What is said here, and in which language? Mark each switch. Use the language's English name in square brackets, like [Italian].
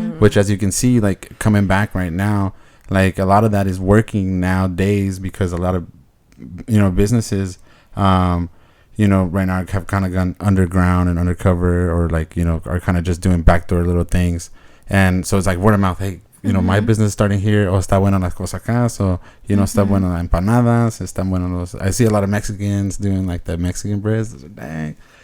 [English] which, as you can see, like coming back right now, like a lot of that is working nowadays because a lot of, you know, businesses, you know, right now have kind of gone underground and undercover, or like, you know, are kind of just doing backdoor little things. And so it's like word of mouth. Hey, you know, my business starting here. [Spanish] Oh, está bueno las cosas acá. [English] So, you know, [Spanish] está bueno las empanadas. Está bueno los. [English] I see a lot of Mexicans doing like the Mexican breads. Dang.